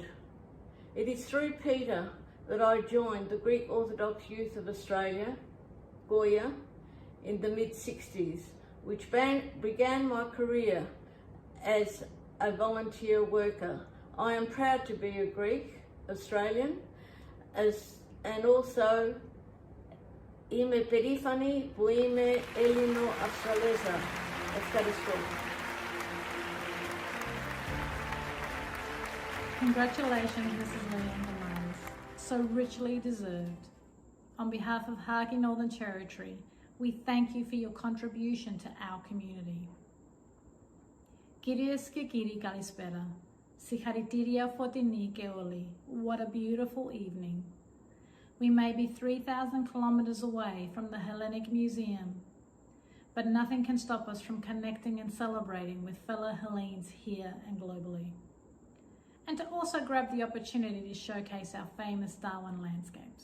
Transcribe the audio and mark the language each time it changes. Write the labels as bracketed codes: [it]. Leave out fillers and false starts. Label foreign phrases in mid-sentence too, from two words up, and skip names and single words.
[en] It is through Peter that I joined the Greek Orthodox Youth of Australia, Goya, in the mid-60s, which began my career as a volunteer worker. I am proud to be a Greek Australian and also [el] είμαι περήφανη που είμαι Έλληνο-Αυστραλέζα. Ευχαριστώ. [en] Congratulations, Mrs. Leanne Demise. So richly deserved. On behalf of HACCI Northern Territory, we thank you for your contribution to our community. [el] Κυρίες και κύριοι, καλησπέρα. Συγχαρητήρια φωτεινή και όλοι. [en] What a beautiful evening. We may be 3,000 kilometers away from the Hellenic Museum, but nothing can stop us from connecting and celebrating with fellow Hellenes here and globally. And to also grab the opportunity to showcase our famous Darwin landscapes.